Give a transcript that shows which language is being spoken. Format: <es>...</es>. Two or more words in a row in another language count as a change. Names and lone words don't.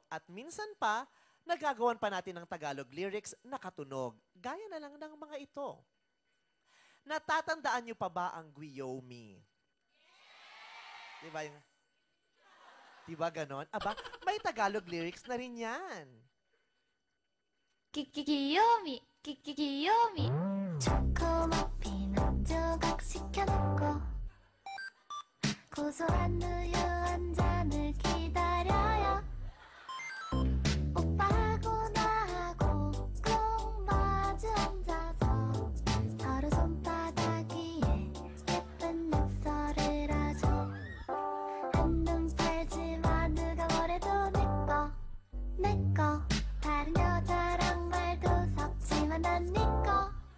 <tl>At minsan pa, nagagawan pa natin ng Tagalog lyrics na katunog. Gaya na lang ng mga ito. Natatandaan niyo pa ba ang Guyomi? Diba yung... Diba ganon? Aba, may Tagalog lyrics na rin yan.</tl> <ko>귀요미 귀요미 초코머피는 조각시켜놓고 고소한 우유 한 잔을 기다려요 오빠하고 나하고 꼭 마주 앉아서 서로 손바닥 위에 예쁜 낙서를 하죠 한눈 팔지마 누가 뭐래도 내꺼 다른 여자랑 말도 섞지만 난 니꺼</ko>